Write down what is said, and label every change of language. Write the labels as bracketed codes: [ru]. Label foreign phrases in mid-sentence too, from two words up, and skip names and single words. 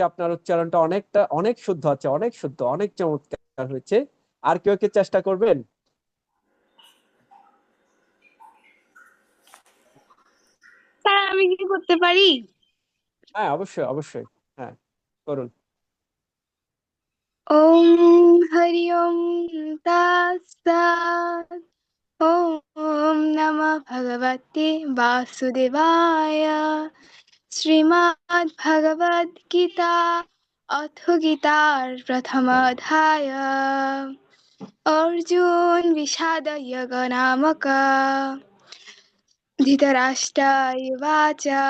[bn] আপনার উচ্চারণটা অনেক শুদ্ধ আছে, অনেক শুদ্ধ, অনেক চমৎকার হয়েছে। আর কেউ কি চেষ্টা করবেন? স্যার আমি কি করতে পারি? হ্যাঁ, অবশ্যই অবশ্যই, হ্যাঁ, করুন। [sa] ওম হরি ওম তৎসৎ। ওম নমঃ ভগবতে বাসুদেবায়। [bn] শ্রীমদ্ ভগবদ গীতা অথ গীতার প্রথম অধ্যায় অর্জুন বিষাদ যোগ নামক ধৃতরাষ্ট্র উবাচ।